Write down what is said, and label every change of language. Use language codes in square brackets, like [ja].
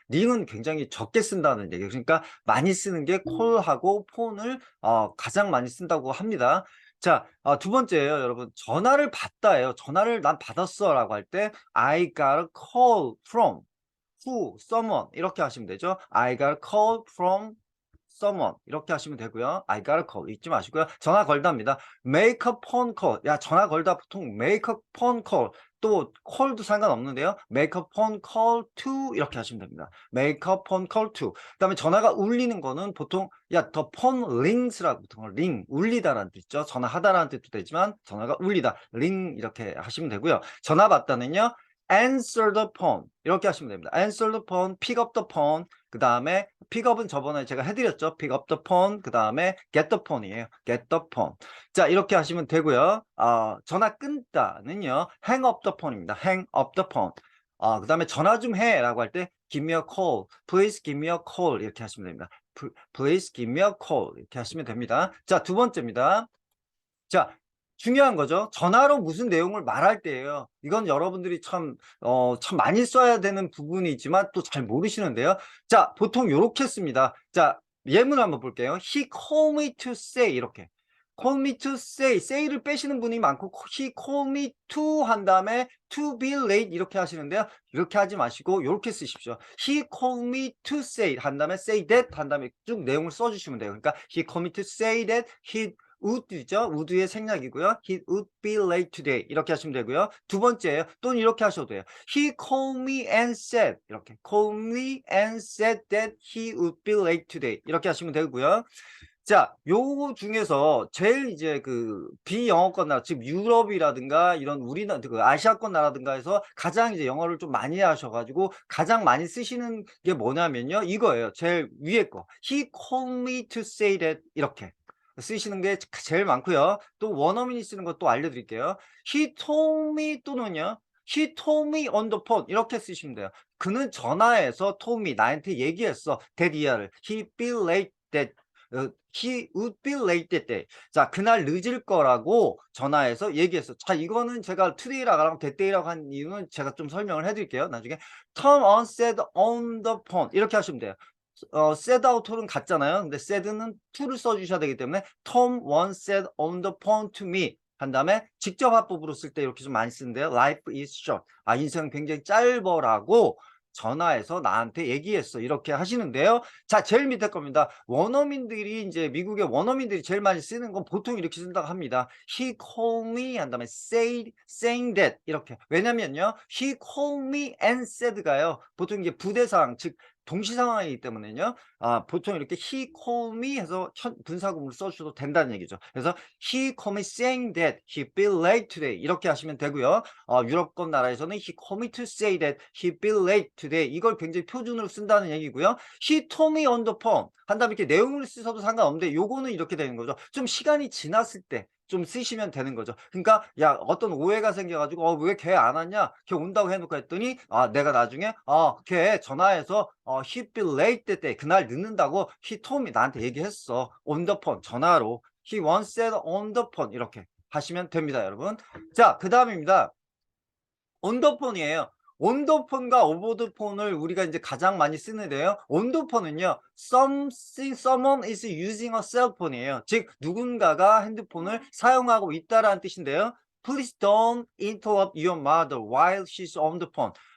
[ko] 링은 굉장히 적게 쓴다는 얘기예요. 그러니까 많이 쓰는 게 콜하고 폰을 가장 많이 쓴다고 합니다. 자, 두 번째예요, 여러분. 전화를 받다예요. 전화를 난 받았어 라고 할 때 [en] I got a call from who, someone [ko] 이렇게 하시면 되죠. [en] I got a call from someone [ko] 이렇게 하시면 되고요. [en] I got a call [ko] 잊지 마시고요. 전화 걸다입니다. [en] make a phone call. [ko] 야, 전화 걸다 보통 [en] make a phone call. [ko] 또 call도 상관없는데요. [en] make a phone call to [ko] 이렇게 하시면 됩니다. [en] make a phone call to. [ko] 그다음에 전화가 울리는 거는 보통 [en] the phone rings [ko] 라고 보통 ring 울리다라는 뜻이죠. 전화하다라는 뜻도 되지만 전화가 울리다 ring 이렇게 하시면 되고요. 전화 받다는요. [en] answer the phone [ko] 이렇게 하시면 됩니다. [en] answer the phone, pick up the phone. [ko] 그 다음에 픽업은 저번에 제가 해드렸죠. [en] pick up the phone. [ko] 그 다음에 [en] get the phone [ko] 이에요. [en] get the phone. [ko] 자, 이렇게 하시면 되고요. 전화 끊다는요. [en] hang up the phone입니다. hang up the phone. [ko] 그 다음에 전화 좀 해라고 할 때 [en] give me a call, [ko] please give me a call 이렇게 하시면 됩니다. [en] please give me a call [ko] 이렇게 하시면 됩니다. 자, 두 번째입니다. 자, 중요한 거죠. 전화로 무슨 내용을 말할 때예요. 이건 여러분들이 참 많이 써야 되는 부분이 있지만 또 잘 모르시는데요. 자, 보통 요렇게 씁니다. 자, 예문 한번 볼게요. [en] He called me to say [ko] 이렇게. [en] call me to say [ko] 를 빼시는 분이 많고 [en] he called me to [ko] 한 다음에 [en] to be late [ko] 이렇게 하시는데요. 이렇게 하지 마시고 요렇게 쓰십시오. [en] He called me to say [ko] 한 다음에 [en] say that [ko] 한 다음에 쭉 내용을 써주시면 돼요. 그러니까 [en] he called me to say that he would죠. [ko] would의 생략이고요. [en] He would be late today. [ko] 이렇게 하시면 되고요. 두 번째예요. 또는 이렇게 하셔도 돼요. [en] He called me and said. [ko] 이렇게. [en] called me and said that he would be late today. [ko] 이렇게 하시면 되고요. 자, 요거 중에서 제일 이제 그 비영어권 나라, 즉 유럽이라든가 이런 우리나라, 그 아시아권 나라든가 해서 가장 이제 영어를 좀 많이 하셔가지고 가장 많이 쓰시는 게 뭐냐면요. 이거예요. 제일 위에 거. [en] He called me to say that. [ko] 이렇게. 쓰시는 게 제일 많고요. 또 원어민이 쓰는 것도 알려드릴게요. [en] He told me [ko] 또는요. [en] He told me on the phone [ko] 이렇게 쓰시면 돼요. 그는 전화해서 [en] told me [ko] 나한테 얘기했어. [en] that year [ko] 를. [en] He be late that he would be late that day. [ko] 자, 그날 늦을 거라고 전화해서 얘기했어. 자, 이거는 제가 today라고 하고 [en] that day [ko] 라고 한 이유는 제가 좀 설명을 해드릴게요. 나중에 [en] Tom on said on the phone [ko] 이렇게 하시면 돼요. [en] said out [ko] 는 같잖아요. 근데 said는 to를 써주셔야 되기 때문에 [en] Tom once said on the phone to me [ko] 한 다음에 직접 화법으로 쓸 때 이렇게 좀 많이 쓰는데요. [en] Life is short. [ko] 인생 굉장히 짧어라고 전화해서 나한테 얘기했어. 이렇게 하시는데요. 자, 제일 밑에 겁니다. 원어민들이 이제 미국의 원어민들이 제일 많이 쓰는 건 보통 이렇게 쓴다고 합니다. [en] He called me [ko] 한 다음에 [en] saying that [ko] 이렇게. 왜냐면요. [en] He called me and said가요. [ko] 보통 이게 부대상 즉 동시 상황이기 때문에요. 보통 이렇게 he called me 해서 분사구문을 써주셔도 된다는 얘기죠. 그래서 [en] he called me saying that he be late today [ko] 이렇게 하시면 되고요. 유럽권 나라에서는 [en] he called me to say that he be late today [ko] 이걸 굉장히 표준으로 쓴다는 얘기고요. [en] he told me on the phone [ko] 한 다음에 이렇게 내용을 쓰셔도 상관없는데 요거는 이렇게 되는 거죠. 좀 시간이 지났을 때 좀 쓰시면 되는 거죠. 그러니까 야, 어떤 오해가 생겨가지고 왜 걔 안 왔냐? 걔 온다고 해놓고 했더니 내가 나중에 걔 전화해서 [en] he be late that day [ko] 그날 늦는다고 [en] he told me [ko] 나한테 얘기했어. [en] on the phone [ko] 전화로 [en] he once said on the phone [ko] 이렇게 하시면 됩니다, 여러분. 자, 그 다음입니다. 온더폰이에요. 온더폰과 오버더폰을 우리가 이제 가장 많이 쓰는데요. 온더폰은요. [en] someone is using a cell phone이에요. [ko] 즉 누군가가 핸드폰을 사용하고 있다라는 뜻인데요. [en] Please don't interrupt your mother while she's on the phone.